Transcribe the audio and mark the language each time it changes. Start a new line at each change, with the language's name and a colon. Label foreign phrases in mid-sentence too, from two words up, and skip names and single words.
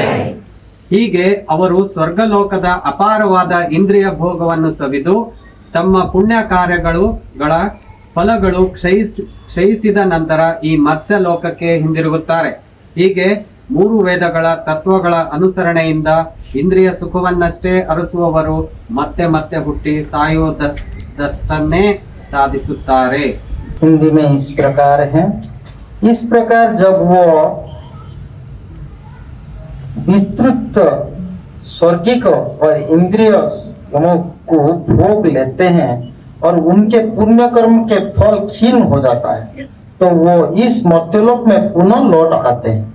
Kannada: ಹೀಗೆ ಅವರು ಸ್ವರ್ಗಲೋಕದ ಅಪಾರವಾದ ಇಂದ್ರಿಯ ಭೋಗವನ್ನು ಸವಿದು ತಮ್ಮ ಪುಣ್ಯ ಕಾರ್ಯಗಳ ಫಲಗಳು ಕ್ಷಯಿಸಿದ ನಂತರ ಈ ಮತ್ಸ್ಯ ಲೋಕಕ್ಕೆ ಹಿಂದಿರುಗುತ್ತಾರೆ. ಹೀಗೆ ಮೂರು ವೇದಗಳ ತತ್ವಗಳ ಅನುಸರಣೆಯಿಂದ ಇಂದ್ರಿಯ ಸುಖವನ್ನಷ್ಟೇ ಅರಸುವವರು ಮತ್ತೆ ಮತ್ತೆ ಹುಟ್ಟಿ ಸಾಯುವುದಷ್ಟನ್ನೇ ಸಾಧಿಸುತ್ತಾರೆ.
Hindi: हिंदी में इस प्रकार है। इस प्रकार जब वो विस्तृत स्वर्गिक और इंद्रिय को भोग लेते हैं और उनके पुण्य कर्म के फल क्षीण हो जाता है, तो वो इस मर्त्यलोक में पुनः लौट आते हैं।